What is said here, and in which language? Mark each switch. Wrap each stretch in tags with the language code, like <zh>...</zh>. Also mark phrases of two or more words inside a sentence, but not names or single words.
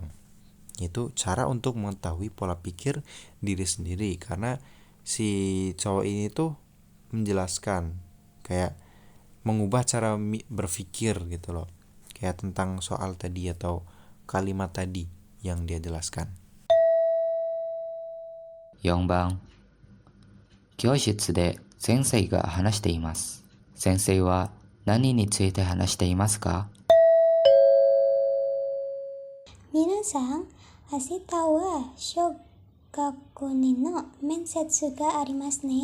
<id>Itu cara untuk mengetahui pola pikir diri sendiri, karena si cowok ini tuh menjelaskan kayak mengubah cara berpikir gitu loh. Kayak tentang soal tadi atau kalimat tadi yang dia jelaskan.</id> <ja>4 番、教室で先生が話しています。先生は何について話していますか？皆さん、明日は小学2の面接がありますね。</ja>